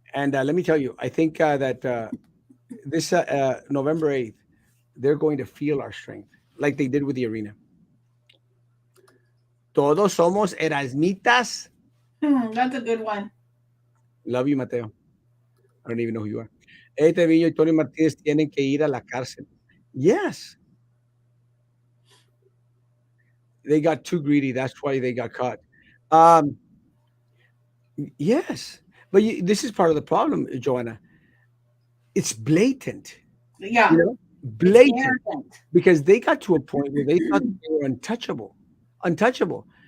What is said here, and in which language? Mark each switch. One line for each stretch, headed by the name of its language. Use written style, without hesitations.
English: And let me tell you, I think that this November 8th, they're going to feel our strength like they did with the arena.
Spanish: Todos somos Erasmitas.
English: That's a good one. Love you, Mateo. I don't even know who you are.
Spanish: Este Viño y Tony Martínez tienen que ir a la cárcel.
English: Yes, they got too greedy. That's why they got caught. Um, yes, but this is part of the problem, Joanna. It's blatant, you Yeah, know, it's blatant, arrogant. because they got to a point where they thought they were untouchable, untouchable.